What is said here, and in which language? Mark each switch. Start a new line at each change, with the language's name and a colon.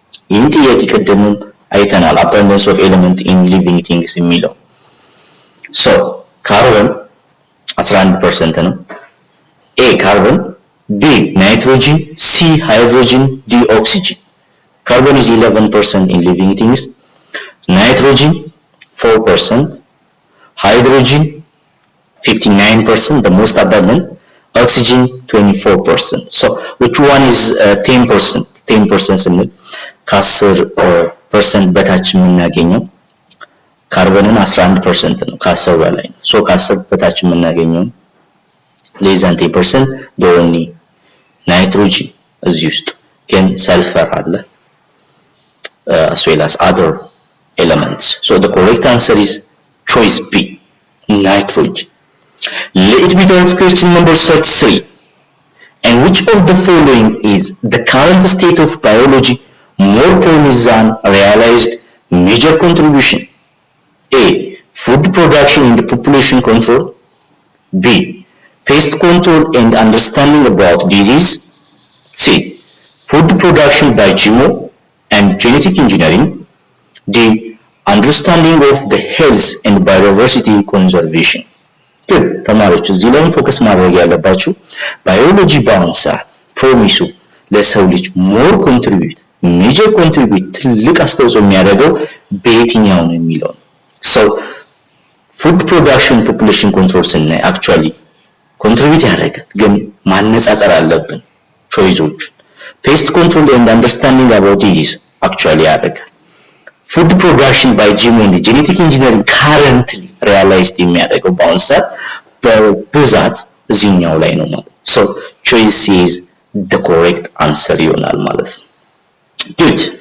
Amharic: ይህን ጥያቄ ቀደምም አይተናል።
English: abundance of element in living things የሚለው so carbon 11% ነው። A carbon, B nitrogen, C hydrogen, D oxygen. Carbon is 11% in living things, nitrogen 4%, hydrogen 59%, the most abundant, oxygen 24%. So which one is 10%?
Amharic: 10% ስንል ከ10% በታች የምናገኘው ካርበንን 11% ነው ከ10 በላይ ነው። ሶ ከ10 በታች የምናገኘው
English: less than 10% the only nitrogen
Amharic: እዚህ ውስጥ ግን ሰልፈር አለ
English: as well as other elements. So the correct answer is choice B, nitrogen. Let me turn to question number 33. And which of the following is the current state of biology more promising than realized major contribution? A. Food production and population control. B. Pest control and understanding about disease. C. Food production by GMO and genetic engineering. D. Understanding of the health and biodiversity conservation. Good.
Amharic: ተማሪዎች እዚህ ላይ ፎከስ ማድረግ ያለባችሁ ባዮሎጂ በአሁኑ ሰዓት ፕሮሚሱ ለሰው ልጅ ሞር ኮንትሪቢዩት ሜጀር ኮንትሪቢዩት ትልቅ አስተዋጽኦ የሚያደርገው በየትኛው ነው የሚለው ነው። So
English: food production population control ስናይ actually
Amharic: ኮንትሪቢዩት ያደርጋል ግን ማነጻጸር አለብን ቾይዞች
English: pest control and understanding about disease actually ያደርጋል food production by GMO and genetic engineering currently realized
Amharic: የሚያደርገው በአሁኑ ሰዓት በብዛት እዚህኛው ላይ ነው ማለት so
English: choice is the correct answer
Amharic: ይሆናል ማለት ነው።
English: Good.